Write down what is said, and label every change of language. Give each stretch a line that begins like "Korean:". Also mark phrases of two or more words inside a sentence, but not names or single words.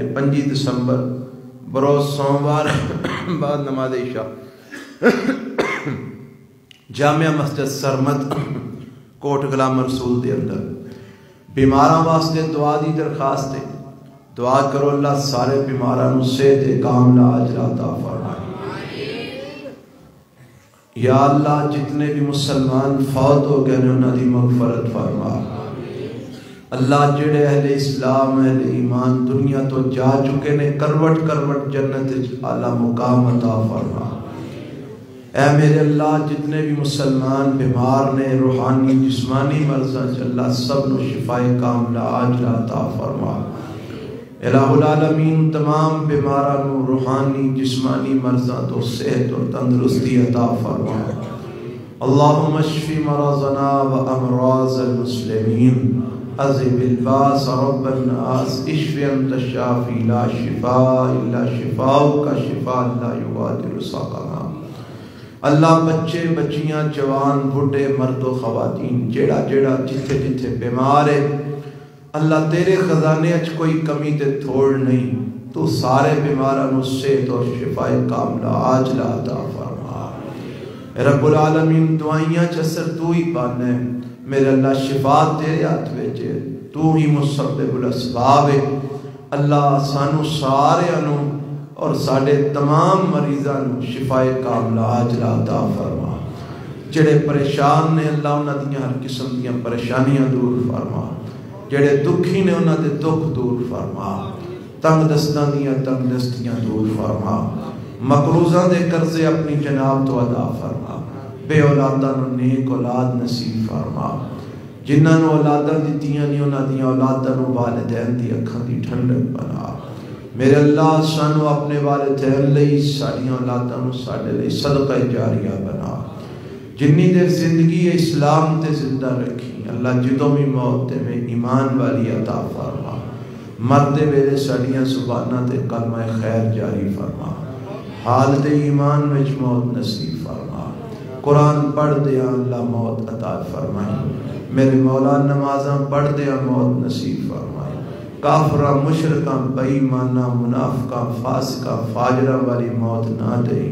Punjabi: 25 دسمبر بروز سوموار بعد نماز عشاء جامعہ مسجد سرمد کوٹ غلام رسول دے اندر. بیماراں واسطے دعا دی درخواست ہے. دعا کرو اللہ سارے بیماراں نوں صحت کاملہ اجر عطا فرمائے. یا اللہ جتنے بھی مسلمان فوت ہو گئے نے انہاں دی مغفرت فرما. اللہ جڑے اہل اسلام اہل ایمان دنیا تو جا چکے نے کروٹ کروٹ جنت اعلی مقام عطا فرما. اے میرے اللہ جتنے بھی مسلمان بیمار نے روحانی جسمانی مرضاں اللہ سب نو شفا کاملہ عاجلہ عطا فرما۔
Arabic: الہ العالمین
Punjabi: تمام بیماراں نو روحانی جسمانی مرضاں تو صحت اور تندرستی عطا فرما۔
Arabic: اللہم اشفی مرضنا و امراض المسلمین، اذهب الباس رب الناس، اشف انت الشافی لا شفاء الا شفاؤک شفاء لا یغادر سقما۔
Punjabi: اللہ بچے بچیاں جوان بڑھے مرد و خواتین جیڑا جیڑا جتھے جتھے بیمار ہے اللہ تیرے خزانے اچ کوئی کمی تے تھوڑ نہیں، تو سارے بیماراں نو صحت اور شفا کاملہ عاجلہ عطا فرما۔
Arabic: رب العالمین
Punjabi: دعائیاں چسر تو ہی پانا ہے، میرے اللہ شفا تیرے ہاتھ وچ ہے، تو ہی
Arabic: مسبب الاسباب
Punjabi: ہے۔ اللہ سانو سارے انو اور ساڑے تمام مریضاں نو شفا کاملہ عاجلہ عطا فرما۔ جڑے پریشان نے اللہ انہاں دیاں ہر قسم دیاں پریشانیاں دور فرما، جڑے دکھی نے انہاں دے دکھ دور فرما، تنگ دستاں دیاں تنگ دستیاں دور فرما، مقروضاں دے قرضے اپنی جناب تو ادا فرما، بے اولاداں نو نیک اولاد نصیب فرما، جنہاں نو اولاداں دتیاں نہیں انہاں دیاں اولاداں نو والدین دی اکھاں دی ٹھنڈک بنا۔ میرے اللہ سانو اپنے والدین لئی ساڑیاں اولاداں نو ساڑے لئی صدقہ جاریہ بنا۔ جنی دیر زندگی اسلام تے زندہ رکھی اللہ جدوں بھی موت تے میں ایمان والی عطا فرما، مردے ویلے ساڑیاں زباناں تے کلمہ خیر جاری فرما، حالت ایمان وچ موت نصیب فرما، قرآن پڑھ دیا اللہ موت عطا فرمائی، میرے مولا نمازاں پڑھ دیا موت نصیب فرمائی، کافرہ مشرکاں بے ایمانہ منافقاں فاسقاں فاجرہ والی موت نہ دیں۔